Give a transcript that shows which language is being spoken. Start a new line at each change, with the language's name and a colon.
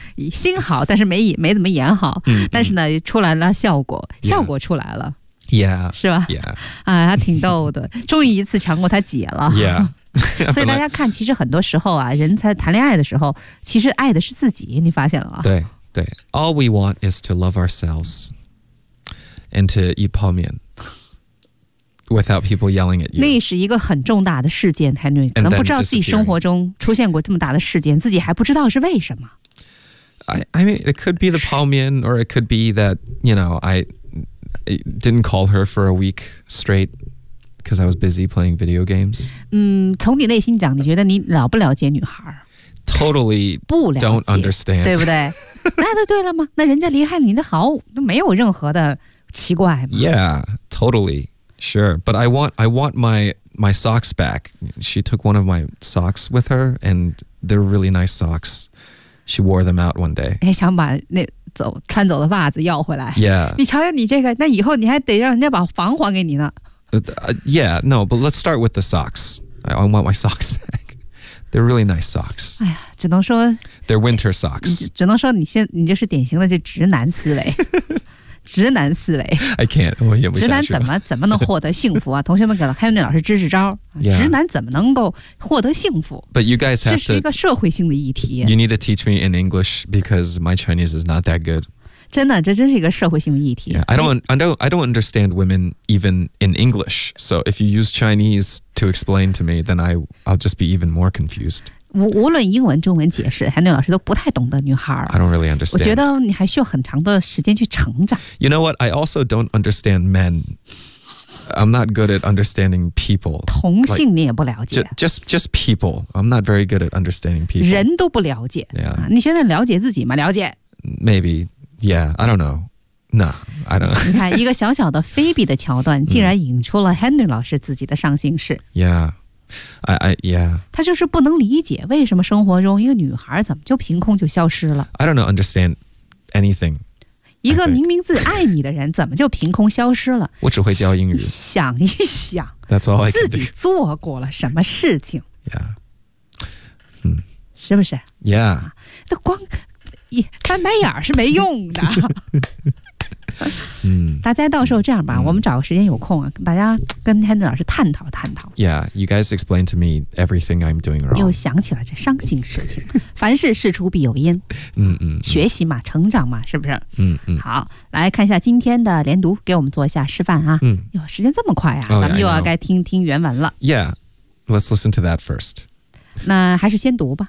Chinese: 心好，但是没怎么演好，但是呢，出来了效果， yeah. 效果出来了，yeah，是吧？yeah，啊，他挺逗的，终于一次强过他姐了，yeah。所以大家看，其实很多时候啊，人才谈恋爱的时候，其实爱的是自己，你发现了吗？
English: 对对 ，All we want is to love ourselves and to eat 泡面 without people yelling at you。
Chinese: 那是一个很重大的事件，泰瑞可能不知道自己生活中出现过这么大的事件，自己还不知道是为什么。
English: I mean, it could be the 泡面 or it could be that you know I didn't call her for a week straight. Because I was busy playing video games.
Chinese: 嗯，从你内心讲，你觉得你了不了解女孩
English: ？Totally
Chinese: 不了解
English: ，Don't understand，
Chinese: 对不对？那就对了吗？那人家离开你，那毫无没有任何的奇怪吗
English: ？Yeah, totally, sure. But I want my socks back. She took one of my socks with her, and they're really nice socks. She wore them out one day.
Chinese: 哎，想把那。穿走的袜子要回来、 yeah. 你瞧瞧你这个，那以后你还得让人家把房还给你呢、
English: yeah, no, but let's start with the socks. I want my socks back. They're really nice socks.
Chinese: 哎呀，只能说
English: They're winter socks.
Chinese: 只能说你就是典型的这直男思维直男思维 I can't, 我演不下去，直男怎么能获得幸福啊同学们给了还有那老师支支招、 yeah. 直男怎么能够获得幸福
English: But you guys have to
Chinese: 这是一个社会性的议题
English: You need to teach me in English because my Chinese is not that good
Chinese: 真的这真是一个社会性的议题、 yeah.
English: I don't understand women even in English So if you use Chinese to explain to me Then I'll just be even more confused
Chinese: 无论英文中文解释韩牛老师都不太懂得女孩
English: I don't really understand
Chinese: 我觉得你还需要很长的时间去成长
English: You know what I also don't understand men I'm not good at understanding people
Chinese: 同性你也不了解
English: just people I'm not very good at understanding people
Chinese: 人都不了解、 yeah. 你觉得了解自己吗了解
English: Maybe Yeah I don't knowNo, I don't.
Chinese: 你看一个小小的菲比的桥段，竟然引出了 Henry 老师自己的上心事。 Yeah, yeah. 他就是不能理解为什么生活中一个女孩怎么就凭空就消失了。
English: I don't know, understand anything.
Chinese: 一个明明自己爱你的人，怎么就凭空消失了？我只会教英语。想一想
English: ，That's all I can do.
Chinese: 自己做过了什么事情？Yeah. 是不是？Yeah. 那光翻白眼是没用的。嗯、大家到时候这样吧、嗯、我们找个时间有空啊，大家跟 Henry 老师探讨
English: Yeah, you guys explain to me everything I'm doing wrong
Chinese: 又想起了这伤心事情凡事事出必有因嗯 嗯学习嘛成长嘛是不是嗯嗯好来看一下今天的连读给我们做一下示范啊嗯有时间这么快啊、 oh, yeah, 咱们又要该听听原文了
English: Yeah, let's listen to that first
Chinese: 那还是先读吧